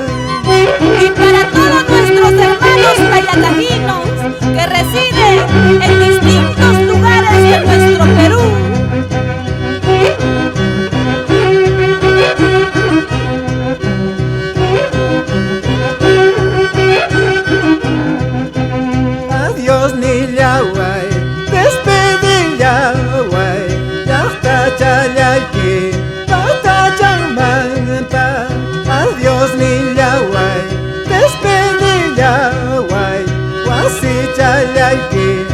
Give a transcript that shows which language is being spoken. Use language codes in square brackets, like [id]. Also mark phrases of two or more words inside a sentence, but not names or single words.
[es] Y para todos nuestros hermanos payatajinos que residen en distintos lugares de nuestro Perú. [qu] Adiós nillaway, despedillaway, llaqta chayayki, patachanmanta. Adiós nillaway, despedillaway, wasi chayayki.